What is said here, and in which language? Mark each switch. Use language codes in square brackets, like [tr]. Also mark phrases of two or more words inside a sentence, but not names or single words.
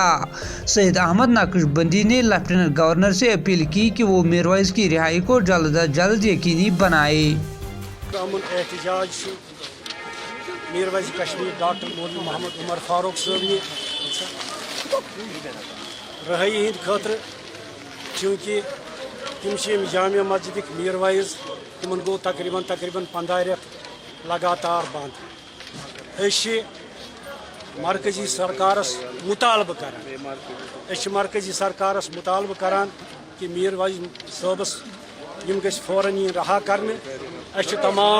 [hi] सैयद अहमद नक्शबंदी ने लेफ्टिनेंट गवर्नर से अपील की कि वो मीरवाइज की रिहाई को जल्द अज जल्द यकीनी बनाए। [ks] मीरवाइज कश्मीर डॉक्टर मौलवी मोहम्मद उमर फारूक साहब रहाई हंद खतर, चूँकि तम जामिया मस्जिद मीरवाइज तम गो तकरीबन 15 रेत लगातार बंद। मरकजी सरकारस मुतालबा करान, मरकजी सरकारस मुतालबा करान कि मीरवाइज साहबस यम गस फौरन रहा करने।